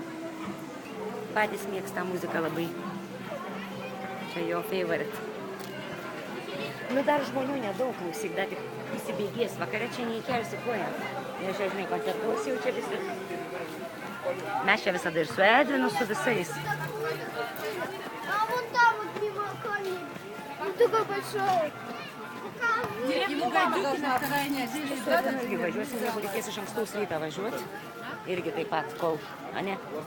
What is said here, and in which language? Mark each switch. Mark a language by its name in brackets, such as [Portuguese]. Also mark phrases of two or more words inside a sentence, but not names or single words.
[Lithuanian] Patys mėgsta muziką labai. Čia jo favorite. Nu dar žmonių nedaug, klausyk, dar tik įsibėgės. Vakare čia neįkelsi koją. Nes čia, žinai, koncertuos jau čia visi. Mes čia visada ir su Edvinu, su visais. [Russian] А вон там вот мимо камня. Он такой большой. Ему гадюки на стороне. [Lithuanian] Su Edvinu irgi važiuosim, jeigu reikės iš ankstaus rytą važiuoti. Irgi taip pat, kol, ane?